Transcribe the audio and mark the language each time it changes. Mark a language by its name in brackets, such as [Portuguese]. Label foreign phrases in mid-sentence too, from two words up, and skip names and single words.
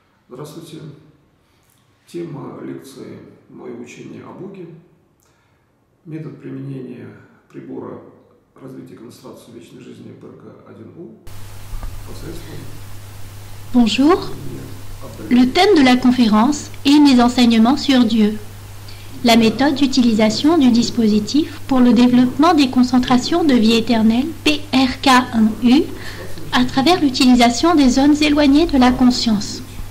[Russian] Здравствуйте. Тема лекции «Мое учение о Боге. Метод применения прибора развития и концентрации вечной жизни БРК-1У посредством...» [French] Bonjour. Le thème de la conférence est mes enseignements sur Dieu. La méthode d'utilisation du dispositif pour le développement des concentrations de vie éternelle BRK1U à travers l'utilisation des zones éloignées de la conscience.